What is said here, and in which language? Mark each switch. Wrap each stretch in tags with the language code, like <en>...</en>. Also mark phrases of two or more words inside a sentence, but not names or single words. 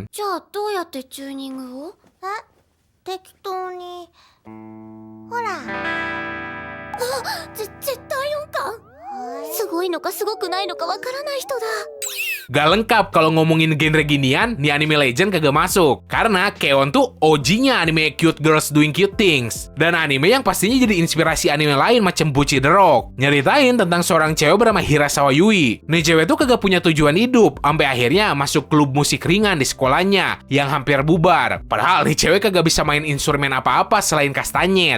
<ja>じゃあどうやってチューニングを？適当に。ほら。絶対音感。すごいのかすごくないのかわからない人だ。</ja> <id>Gak lengkap kalau ngomongin genre ginian, nih anime legend kagak masuk. Karena Keon tuh OG-nya anime</id> <en>cute girls doing cute things.</en> <id>Dan anime yang pastinya jadi inspirasi anime lain macam Bocchi the Rock. Nyeritain tentang seorang cewek bernama Hirasawa Yui. Nih cewek tuh kagak punya tujuan hidup, sampai akhirnya masuk klub musik ringan di sekolahnya yang hampir bubar. Padahal nih cewek kagak bisa main instrumen apa-apa selain kastanyet.</id>